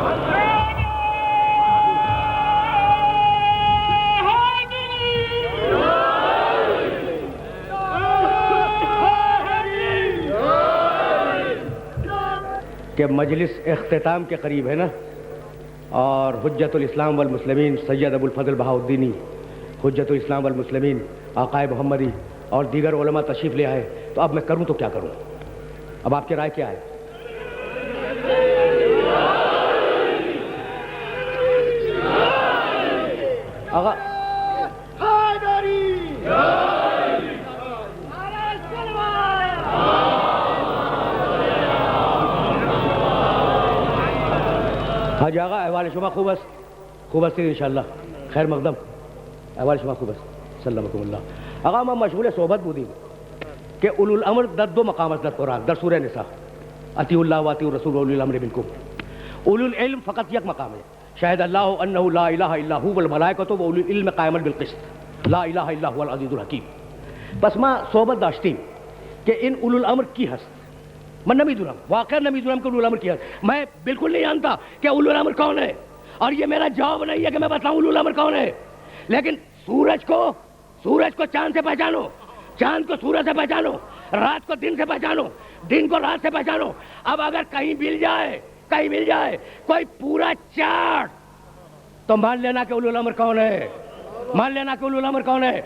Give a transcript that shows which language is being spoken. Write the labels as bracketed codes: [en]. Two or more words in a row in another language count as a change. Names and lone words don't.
[ur] کہ مجلس اختتام کے قریب ہے نا، اور حجت الاسلام والمسلمین سید ابو الفضل بہاء الدینی حجت الاسلام والمسلمین آقائے محمدی اور دیگر علماء تشریف لے آئے. تو اب میں کروں تو کیا کروں؟ اب آپ کی رائے کیا ہے؟ [fa] آقا حاجی آقا احوال شما خوب است انشاءاللہ، خیر مقدم. احوال شما خوب است [ar] سلمکم اللہ. [fa] آقا ما مشغول صحبت بودیم کہ اولو الامر در 2 مقام است در قرآن، در سورہ نساء [ar] اطیعوا اللہ واطیعوا الرسول واولی الامر منکم. [fa] اولو العلم فقط یک مقام ہے، [ar] شاہد اللہ انہ لا الہ الا هو والملائکۃ واولی العلم قائما بالقسط لا الہ الا هو العزیز الحکیم. [fa] بس ما صحبت داشتیم کہ ان اولو الامر کی ہست. میں نمیدونم، واقعا نمیدونم کہ اولو الامر کی ہست. [ur] میں بالکل نہیں جانتا کہ اولو الامر کون ہے، اور یہ میرا جواب نہیں ہے کہ میں بتاؤں اولو الامر کون ہے. لیکن سورج کو چاند سے پہچانو، چاند کو سورج سے پہچانو، رات کو دن سے پہچانو، دن کو رات سے پہچانو. اب اگر کہیں مل جائے کوئی پورا چارٹ تو مان لینا کہ اولو الامر کون ہے، مان لینا کہ اولو الامر کون ہے.